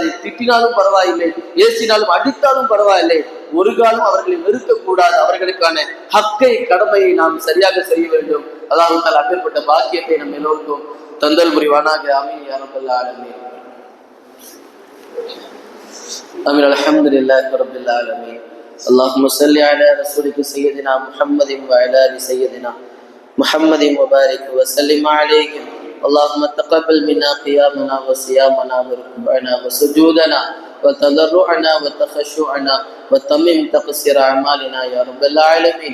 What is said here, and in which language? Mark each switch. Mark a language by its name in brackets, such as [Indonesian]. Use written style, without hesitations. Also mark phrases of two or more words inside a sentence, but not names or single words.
[Tamil] திட்டினாலும் பரவாயில்லை, ஏசினாலும் அடித்தாலும் பரவாயில்லை, ஒரு காலம் அவர்களை வெறுக்கக்கூடாது. அவர்களுக்கான ஹக்கை, கடமையை நாம் சரியாக செய்ய வேண்டும். அதாவது அப்பேற்பட்ட பாக்கியத்தை நம்ம எல்லோருக்கும் தந்தல் புரிவானாக. [Arabic] آمين يا رب العالمين. آمين. الحمد لله رب العالمين. اللهم صل على رسولك سيدنا محمد وعلى ال سيدنا محمد وبارك وسلم عليه. اللهم تقبل منا قيامنا وصيامنا وركوعنا وسجودنا وتضرعنا وتخشعنا وتمم تقصير اعمالنا يا رب العالمين.